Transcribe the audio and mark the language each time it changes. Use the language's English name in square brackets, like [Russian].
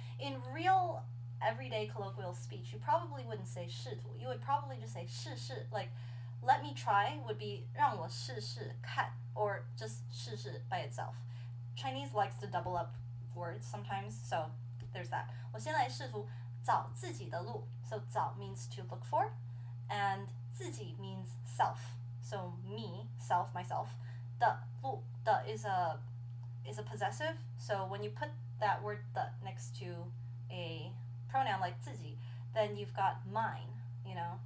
[English] In real everyday colloquial speech, you probably wouldn't say 试图. You would probably just say 试试. Like, let me try would be [Chinese] 让我试试看, [English] or just 试试 by itself. Chinese likes to double up words sometimes, so there's that. [Chinese] 我先来试图找自己的路. [English] So 找 means to look for, and 自己 means self. So me, self, myself. 的路 的 is a possessive, so when you put that word 的 next to a pronoun like 自己, then you've got mine, you know.